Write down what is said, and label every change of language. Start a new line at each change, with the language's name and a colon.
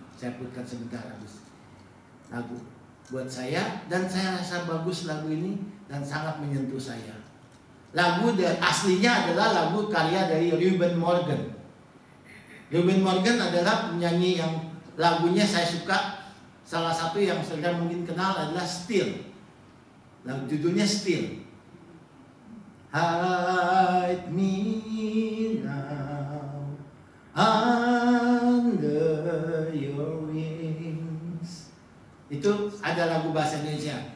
Indonesian: Saya putarkan sebentar habis. Lagu buat saya, dan saya rasa bagus lagu ini dan sangat menyentuh saya. Lagu aslinya adalah lagu karya dari Reuben Morgan. Reuben Morgan adalah penyanyi yang lagunya saya suka. Salah satu yang saudara mungkin kenal adalah Still. Lagu judulnya Still.
English: Hide me now under your wings.
Indonesian: Itu ada lagu bahasa Indonesia.